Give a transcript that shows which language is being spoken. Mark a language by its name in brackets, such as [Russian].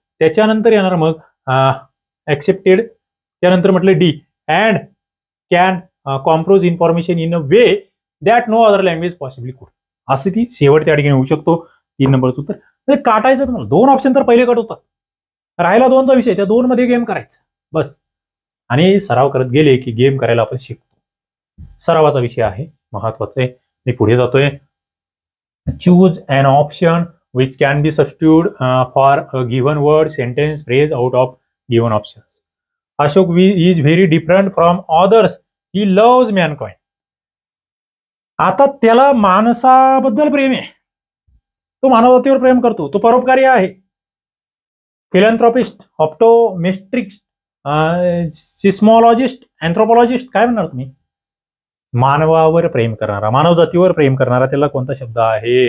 [Marathi] त्याच्यानंतर येणार मग ऍक्सेप्टेड, त्यानंतर म्हटलं [English] The and can compose information in a way that no other language possibly could. [Marathi] असं ती शेवट त्या ठिकाणी होऊ शकतो. 3 नंबरचं उत्तर. म्हणजे काटायचं तुम्हाला 2 ऑप्शन तर पहिले कट होतात, राहिला 2चा विषय, त्या 2 मध्ये गेम करायचा बस. आणि सराव करत गेले की गेम करायला आपण शिकतो. सरावाचा विषय आहे, महत्वाचा आहे. मी पुढे जातोय. [English] Choose an option which can be substituted for a given word, sentence, phrase out of given options. Ashok is very different from others. He loves mankind. [Marathi] आता त्याला माणसाबद्दल प्रेम आहे, तो मानवतेवर प्रेम करतो, तो परोपकारी आहे. [English] philanthropist, optometrist, seismologist, anthropologist, [Marathi] काय म्हणणार तुम्ही? मानवावर प्रेम करणारा, मानव जातीवर प्रेम करणारा, त्याला कोणता शब्द आहे?